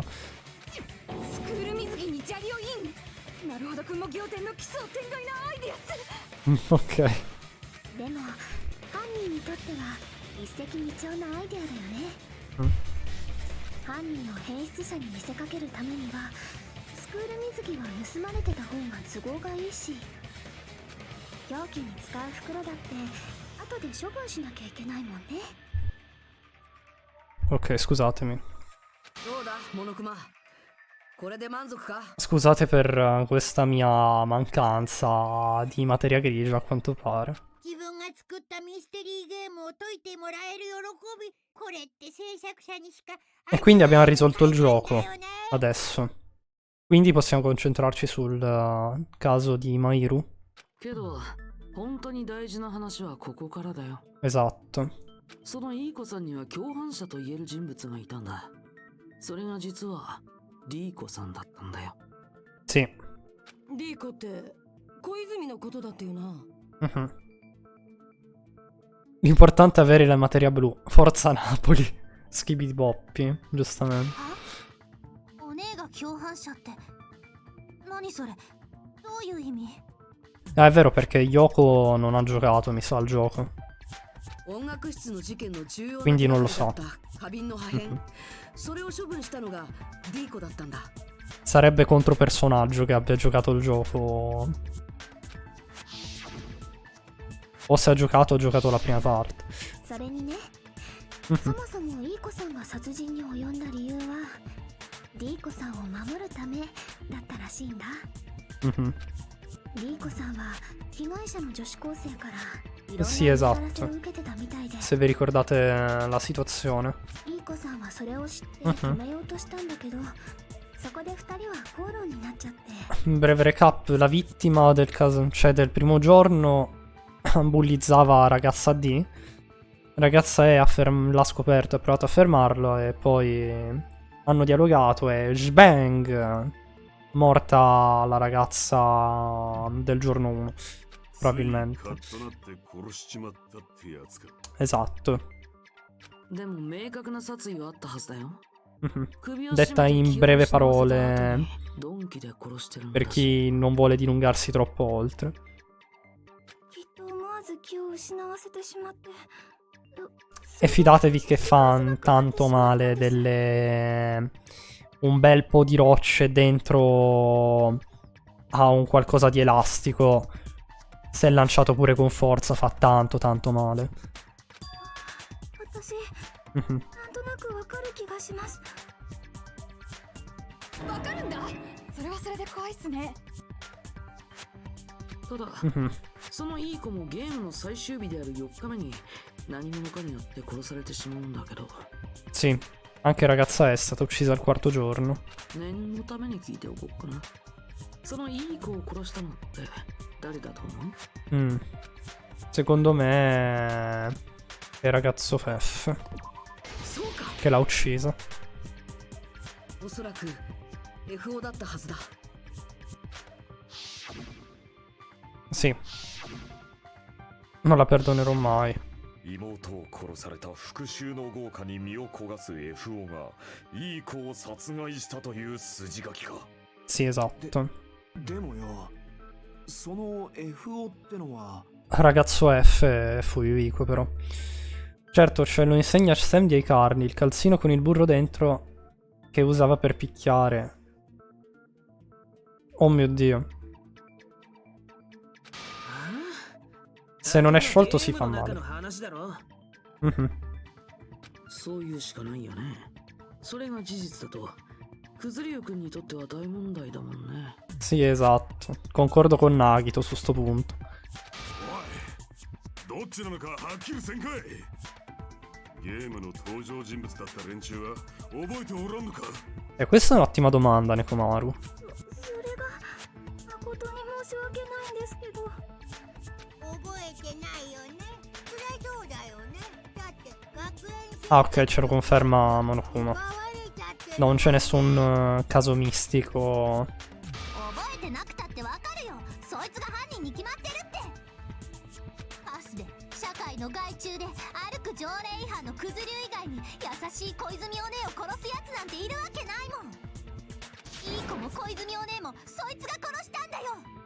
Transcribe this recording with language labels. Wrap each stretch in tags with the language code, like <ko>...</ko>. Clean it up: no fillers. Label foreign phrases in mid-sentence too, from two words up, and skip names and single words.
<ja>スクール水着に砂利をインなるほどくんも仰天の奇想天外なアイデアっす Ok. でもイデアだよね。犯人を変質者に見せかけるためにはスクール水着は盗まれてた方が都合がいいし、凶器に使う袋だって後で処分しなきゃいけないもんね。</ja> <it>Ok, scusatemi.</it> <ja>どうだモノクマ、これで満足か？</ja> <it>Scusate per questa mia mancanza di materia grigia, a quanto pare.</it> <ja>自分が作ったミステリーゲームを解いてもらえる喜び、これって制作者にしか。</ja> <it>E quindi abbiamo risolto il gioco adesso. Quindi possiamo concentrarci sul caso di Mairu.</it> <ja>けど本当に大事な話はここからだよ。</ja> <it>Esatto.</it> <ja>そのいい子さんには共犯者と言える人物がいたんだ。それが実はリーコさんだったんだよ。</ja> <it>Sì.</it> <ja>リーコって小泉のことだっていうな。</ja> <it>L'importante è avere la materia blu. Forza Napoli. Schibidi Boppi, giustamente.</it> <ja>お姉が共犯者って何それ、どういう意味？</ja> <it>Ah, è vero perché Yoko non ha giocato, mi sa, al gioco.</it> <ja>音楽室の事件の重要な</ja> <it>Quindi non lo so.</it> <ja>花瓶の破片、それを処分したのがリーコだったんだ。</ja> <it>Sarebbe contropersonaggio che abbia giocato il gioco. O se ha giocato la prima parte.</it> <ja>それにね、そもそもイーコさんが殺人に及んだ理由はリーコさんを守るためだったらしいんだ。リーコさんは被害者の女子高生からいろんな</ja> <it>Sì,</it> <ja>嫌</ja> <it>esatto.</it> <ja>がらせを受けてたみたいで、</ja> <it>Se vi ricordate la situazione.</it> <ja>リーコさんはそれを知って止めようとしたんだけど、そこで二人は口論になっちゃって。</ja> <it>Breve recap, la vittima del caso, cioè del primo giorno, bullizzava ragazza D. Ragazza E l'ha scoperto, ha provato a fermarlo e poi hanno dialogato e shbang! Morta la ragazza del giorno 1, probabilmente. Esatto.</it> <ja>でも明確な殺意はあったはずだよ。</ja> <it>Detta in breve parole, per chi non vuole dilungarsi troppo oltre.</it> <ja>きっと思わず気を失わせてしまって。</ja> <it>E fidatevi che fa tanto male un bel po' di rocce dentro a un qualcosa di elastico. Se è lanciato pure con forza fa tanto male.</it> <ja>私、なんとなくわかる気がします。わかるんだ。それはそれで怖いっすね。ただそのいい子もゲームの最終日である4日目に何者かによって殺されてしまうんだけど。</ja> <it>Sì, anche ragazza è stata uccisa al quarto giorno.</it> <ja>念のために聞いておこうかな。そのいい子を殺したのって誰だと思う？</ja> <it>Secondo me è il ragazzo Fef che l'ha uccisa.</it> <ja>おそらく FO だったはずだ。</ja> <it>Sì. Non la perdonerò mai.</it> <ja>妹を殺された復讐の豪華に身を焦がす FO がいい子を殺害したという筋書きか。</ja> <it>Sì, esatto.</it> <ja>でもよ、その FO ってのは</ja> <it>Ragazzo F fu Yuiko però. Certo, ce lo insegna Sam di Carni, il calzino con il burro dentro che usava per picchiare. Oh mio Dio. Se non è sciolto si fa male.</it> <ja>そういうしかないよね。それが事実だとくずりゅうくんにとっては大問題だもんね。</ja> <it>Sì, esatto. Concordo con Nagito su sto punto.</it> <ja>どっちなのかはっきりせんかい。ゲームの登場人物だった連中は覚えておらんのか。</ja> <it>E questa è un'ottima domanda, Nekomaru.</it> <ja>それが誠に申し訳ないんですけど。覚えてないよね。そりゃそうだよね。だって学園</ja> <it>Ah, ok, ce lo conferma Monokuma. Non c'è nessun caso mistico.</it> <ja>覚えてなくたってわかるよ。そいつが犯人に決まってるって。パスで社会の害虫で歩く条例違反のクズ流以外に優しい小泉お姉を殺すやつなんているわけないもん。いい子も小泉お姉もそいつが殺したんだよ。</ja>